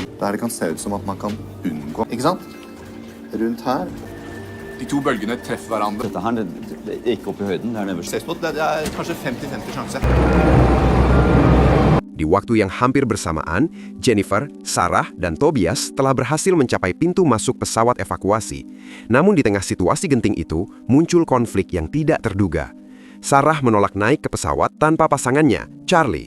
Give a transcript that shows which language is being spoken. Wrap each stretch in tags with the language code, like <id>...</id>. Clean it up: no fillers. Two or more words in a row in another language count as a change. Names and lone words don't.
<no>Der det kan se ut som at man kan unngå, ikke sant? Rundt her. De to bølgene treffer hverandre. Dette her, det er ikke opp i høyden, det er nederst. Ses på, det er kanskje 50-50 sjanse.</no> <id>Di waktu yang hampir bersamaan, Jennifer, Sarah, dan Tobias telah berhasil mencapai pintu masuk pesawat evakuasi. Namun di tengah situasi genting itu, muncul konflik yang tidak terduga. Sarah menolak naik ke pesawat tanpa pasangannya, Charlie.</id>